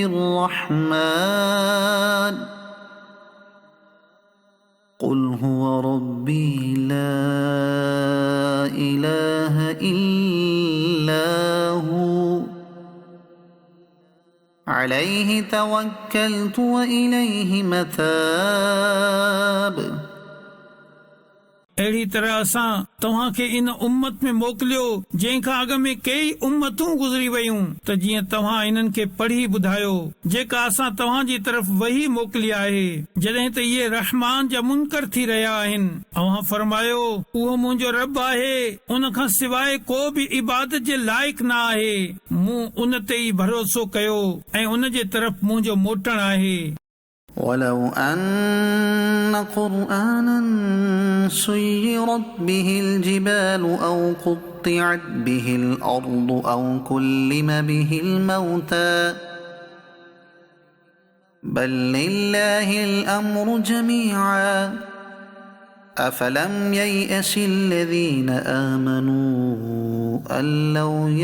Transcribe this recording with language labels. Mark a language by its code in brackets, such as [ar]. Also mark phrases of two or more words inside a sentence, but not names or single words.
[ar] بالرحمن قل هو ربي لا إله إلا هو عليه توكلت وإليه متاب [sd] अहिड़ी तरह असां तव्हां खे इन उम्मत में मोकिलियो जंहिंखां अॻ में कई उम्मतूं गुज़री वयूं त जीअं तव्हां इन्हनि खे पढ़ी ॿुधायो जेका असां तव्हां जी तरफ़ वही मोकिली आहे जॾहिं त इहे रहमान जा मुनकर थी रहिया आहिनि अव्हां फरमायो उहो मुंहिंजो रब आहे उन खां सवाइ को बि इबादत जे लाइक़ न आहे मूं उन ते ई भरोसो कयो ऐं उन जे तरफ़ मुंहिंजो मोटण आहे [ar] ولو أن قرآنا سيرت به الجبال أو قطعت به الأرض أو كلم به الموتى بل لله الأمر جميعا أفلم ييأس الذين آمنوا أن لو